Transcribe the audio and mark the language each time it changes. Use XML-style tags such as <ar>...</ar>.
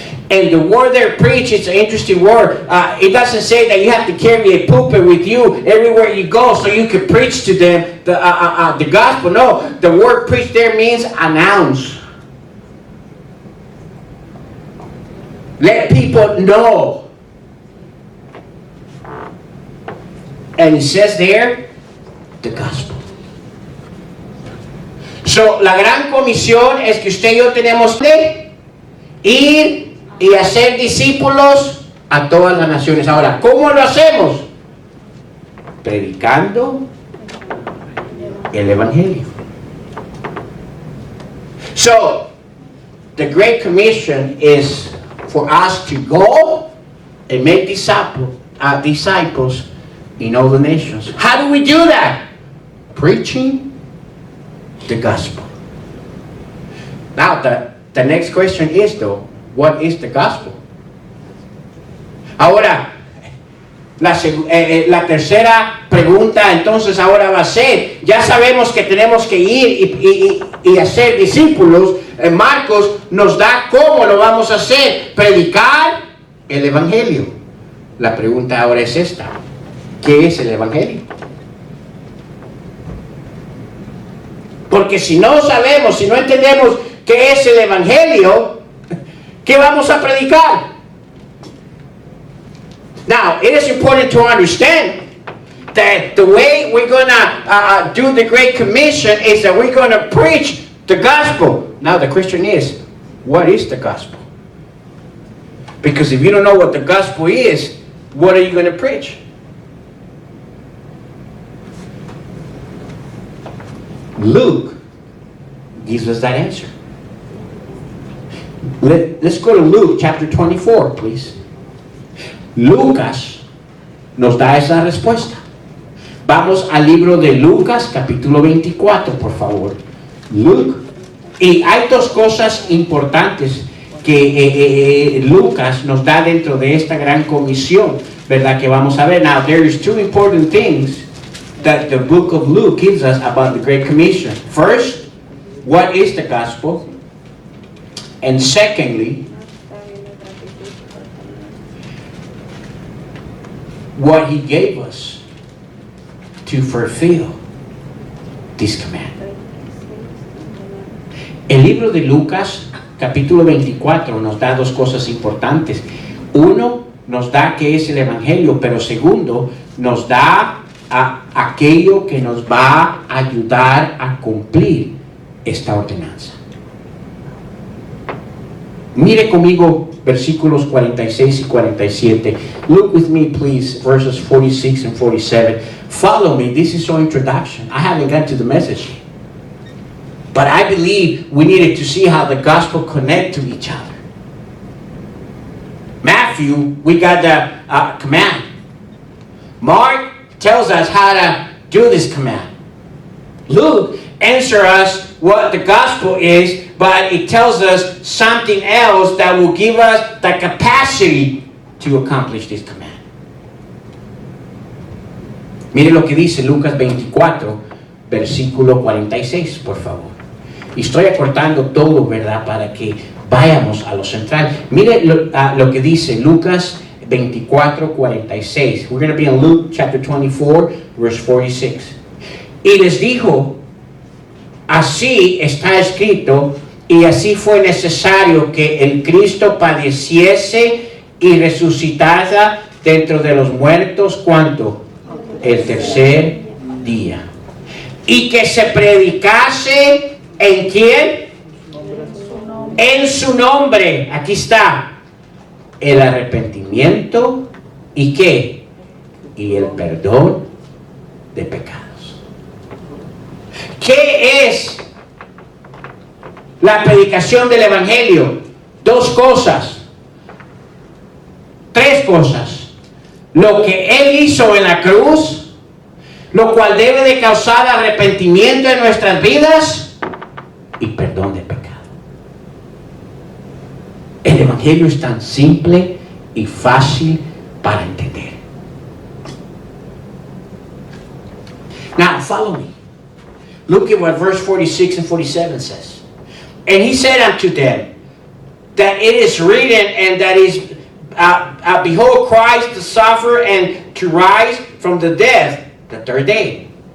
<en>And the word there, preach, it's an interesting word. It doesn't say that you have to carry a pulpit with you everywhere you go so you can preach to them the gospel. No, the word preach there means announce. Let people know. And it says there, the gospel.</en> <es>So, la gran comisión es que usted y yo tenemos que ir y hacer discípulos a todas las naciones. Ahora, ¿cómo lo hacemos? Predicando el evangelio.</es> <en>So, the Great Commission is for us to go and make disciples in all the nations. How do we do that? Preaching the gospel. Now, the next question is, though, what is the gospel?</en> <es>Ahora, la tercera pregunta entonces ahora va a ser, ya sabemos que tenemos que ir y hacer discípulos. Marcos nos da cómo lo vamos a hacer, predicar el evangelio. La pregunta ahora es esta, ¿qué es el evangelio? Porque si no sabemos, si no entendemos qué es el evangelio, ¿qué vamos a predicar?</es> <en>Now, it is important to understand that the way we're going to do the Great Commission is that we're going to preach the gospel. Now, the question is, what is the gospel? Because if you don't know what the gospel is, what are you going to preach? Luke gives us that answer. Let's go to Luke chapter 24, please.</en> <es>Lucas nos da esa respuesta. Vamos al libro de Lucas, capítulo 24, por favor. Luke. Y hay dos cosas importantes que Lucas nos da dentro de esta gran comisión, ¿verdad? Que vamos a ver.</es> <en>Now, there is two important things that the book of Luke gives us about the Great Commission. First, what is the gospel? And secondly, what He gave us to fulfill this command.</en> <es>El libro de Lucas capítulo 24 nos da dos cosas importantes. Uno, nos da qué es el Evangelio, pero segundo, nos da aquello que nos va a ayudar a cumplir esta ordenanza. Mire conmigo versículos 46 y 47.</es> <en>Look with me, please, verses 46 and 47. Follow me. This is our introduction. I haven't got to the message yet. But I believe we needed to see how the gospel connect to each other. Matthew, we got the command. Mark tells us how to do this command. Luke answers us what the gospel is, but it tells us something else that will give us the capacity to accomplish this command.</en> <es>Mire lo que dice Lucas 24, versículo 46, por favor. Y estoy acortando todo, ¿verdad? Para que vayamos a lo central. Mire lo que dice Lucas 24, 46.</es> <en>We're going to be in Luke chapter 24, verse 46.</en> <es>Y les dijo, así está escrito, y así fue necesario que el Cristo padeciese y resucitara dentro de los muertos, ¿cuánto? El tercer día. Y que se predicase, ¿en quién? En su nombre. Aquí está. El arrepentimiento y ¿qué? Y el perdón de pecados. ¿Qué es la predicación del Evangelio? Dos cosas. Tres cosas. Lo que Él hizo en la cruz, lo cual debe de causar arrepentimiento en nuestras vidas y perdón de pecado. El Evangelio es tan simple y fácil para entender.</es> <en>Now, follow me. Look at what verse 46 and 47 says. And he said unto them, that it is written, and that is, behold, Christ to suffer and to rise from the dead the third day.</en>